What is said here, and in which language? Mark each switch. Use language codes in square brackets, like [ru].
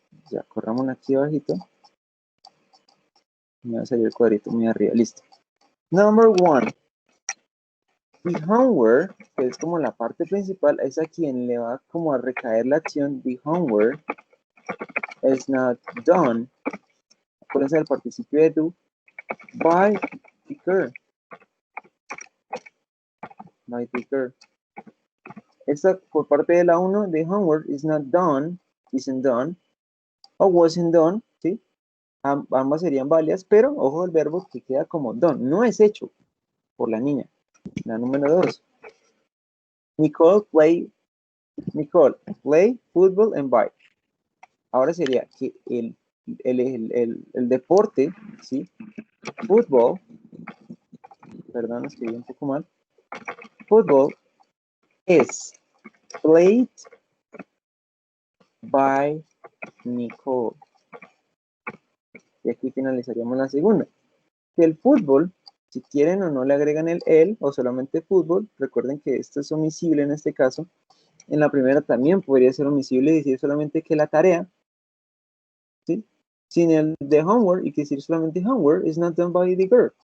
[es] Ya, corramos aquí abajito. Me va a salir el cuadrito muy arriba. Listo. [en] Number 1. [es] The homework, que es como la parte principal, es a quien le va como a recaer la acción. [en] The homework is not done. [es] Acuérdense del participio de do. [en] By the girl. By the girl. [es] Esta por parte de la 1, [en] the homework is not done, isn't done, o wasn't done, ¿sí? [es] Ambas serían válidas, pero ojo el verbo que queda como done, no es hecho por la niña. La número 2. [en] Nicole play football and bike. [es] Ahora sería que el deporte, ¿sí? Fútbol, perdón, escribí un poco mal. [en] Fútbol is played by Nicole. [es] Y aquí finalizaríamos la segunda. Que el fútbol, si quieren o no le agregan el él o solamente fútbol, recuerden que esto es omisible en este caso. En la primera también podría ser omisible y decir solamente que la tarea, ¿sí? Sin el de homework y que decir solamente [en] homework is not done by the girl.